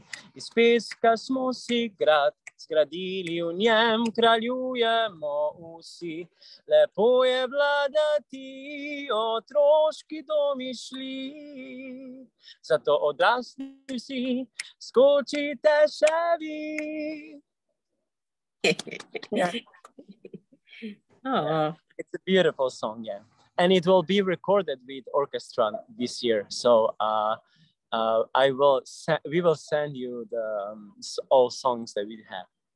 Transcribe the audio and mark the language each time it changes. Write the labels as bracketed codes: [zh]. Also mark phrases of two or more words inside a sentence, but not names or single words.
[sl] Iz peska smo si grad zgradili, v njem kraljujemo vsi. Lepo je vladati otroški domišlji, zato odrasli vsi skočite še vi. [en] Yeah. Oh, it's a beautiful song, yeah. And it will be recorded with orchestra this year. So we will send you all songs that we have.